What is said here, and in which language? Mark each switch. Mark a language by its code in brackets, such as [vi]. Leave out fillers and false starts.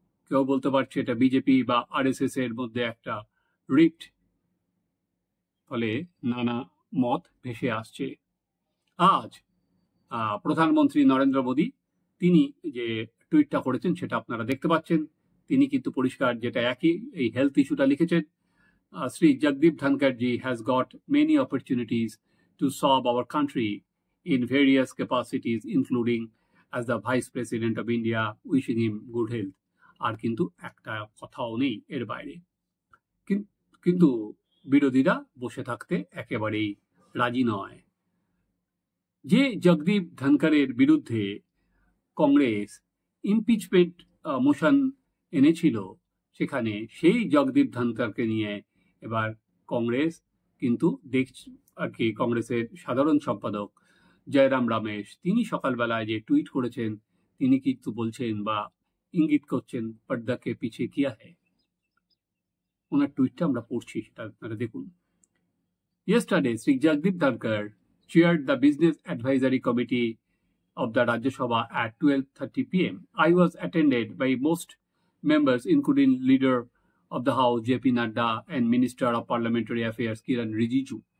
[bn] কেউ বলতে পারছে এটা বিজেপি বা আরএসএস এর মধ্যে একটা রিফট, ফলে নানা মত ভেসে আসছে। আজ প্রধানমন্ত্রী নরেন্দ্র মোদী তিনি যে টুইটটা করেছেন সেটা আপনারা দেখতে পাচ্ছেন। তিনি কিন্তু পরিষ্কার যেটা একই এই হেলথ ইস্যুটা লিখেছেন, [en] Sri Jagdeep Dhankar ji has got many opportunities to serve our country in various capacities, including as the Vice President of India, wishing him good health. [bn] আর কিন্তু একটা কথাও নেই এর বাইরে। কিন্তু বিরোধীরা বসে থাকতে একেবারেই রাজি নয়। যে জগদীপ ধনকরের বিরুদ্ধে কংগ্রেস ইমপিচমেন্ট মোশন এনেছিল, সেখানে সেই জগদীপ ধনকরকে নিয়ে এবার কংগ্রেস কিন্তু দেখছে আর কি। কংগ্রেসের সাধারণ সম্পাদক জয়রাম রমেশ তিনি সকালবেলায় যে টুইট করেছেন, তিনি কিন্তু বলছেন বা ইঙ্গিত করছেন [hi] পর্দাকে পিছে কিয়া হ্যায়। [bn] ওনার টুইটটা আমরা পড়ছি, সেটা আপনারা দেখুন। [en] Yesterday, Sri Jagdeep Dhankar chaired the Business Advisory Committee of the Rajya Sabha at 12:30 p.m. I was attended by most members, including Leader of the House JP Nadda and Minister of Parliamentary Affairs Kiran Rijiju.